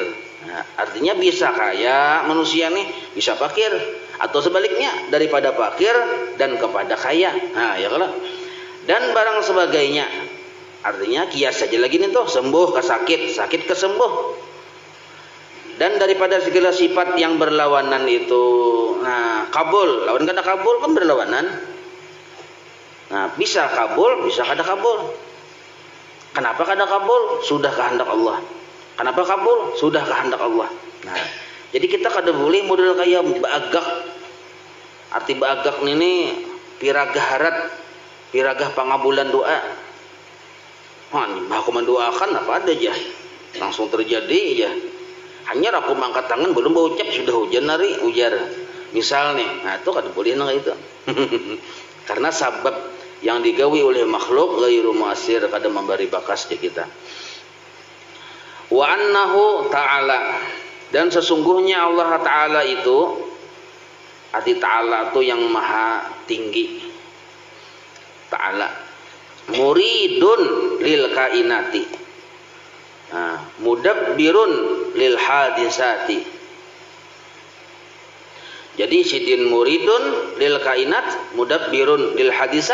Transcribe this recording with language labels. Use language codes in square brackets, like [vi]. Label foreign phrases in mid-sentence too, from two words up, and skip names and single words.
[id] Nah, artinya bisa kaya manusia nih, bisa fakir, atau sebaliknya daripada fakir dan kepada kaya. Nah, ya kalau dan barang sebagainya. Artinya kias saja lagi nih tuh, sembuh ke sakit, sakit ke sembuh. Dan daripada segala sifat yang berlawanan itu, nah, kabul, lawan kada kabul kan berlawanan. Nah, bisa kabul, bisa kada kabul. Kenapa kada kabul? Sudah kehendak Allah. Kenapa kabul? Sudah kehendak Allah. Nah, jadi kita kada boleh model kayak baagak. Arti baagak ini [bjn] piragah harat, piragah pangabulan [id] doa. Wah, aku mendoakan apa ada aja, langsung terjadi aja. Hanya aku mengangkat tangan belum berucap sudah hujan [bjn] nari ujar. [id] Misal nih, nah itu kada boleh nang itu. Karena sabab yang digawi oleh makhluk [ar] ghairu muasir, [id] kada memberi bakas di kita. [ar] Wa annahu ta'ala, [id] dan sesungguhnya Allah Ta'ala itu, arti Ta'ala itu yang maha tinggi. [ar] Ta'ala muridun lil kainati, nah, mudabbirun lil hadisati. [id] Jadi sidin [ar] muridun lil kainat, mudabbirun lil hadisat.